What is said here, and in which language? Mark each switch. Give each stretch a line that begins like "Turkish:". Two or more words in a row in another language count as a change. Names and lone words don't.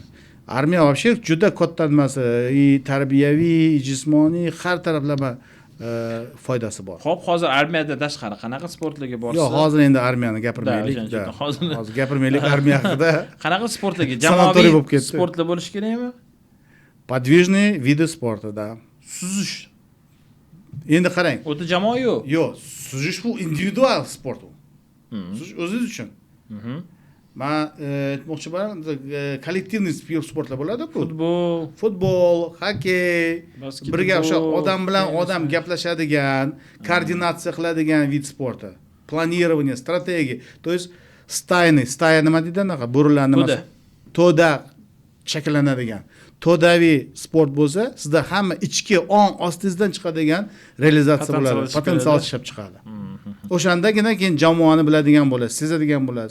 Uzbek: Armiya вообще juda katta nimasi, tarbiyaviy, jismoniy har taraflama foydasi bor. Xo'p, hozir armiyadan tashqari qanaqa sportlarga borsiz? Yo'q, hozir endi armiyani gapirmaylik. Hozir gapirmaylik armiya haqida. Qanaqa sportlarga? Sanatoriy bo'lib ketdi. Sportlar bo'lish kerakmi?
Russian: Подвижный виды спорта, да.
Uzbek: Suzish. Endi qarang. O'ta jamoa-yu. Yo'q, suzish bu individual sport u. Suzish o'zingiz uchun. Men aytmoqchi bo'laman, kollektivniy sportlar bo'ladi-ku. Futbol, hokkey, birga o'sha odam bilan odam gaplashadigan, koordinatsiya qiladigan vid sporti. Planирование, strategiya.
Russian: То есть
Uzbek: staya nima deydi anaqa? Bo'rilar nima? To'da shakllanadigan. To'daviy sport bo'lsa, sizda hamma ichki ong ostingizdan chiqadigan realizatsiya bo'ladi, potensial ishlab chiqadi. O'shandagina keyin jamoani biladigan bo'lasiz, sezadigan bo'lasiz.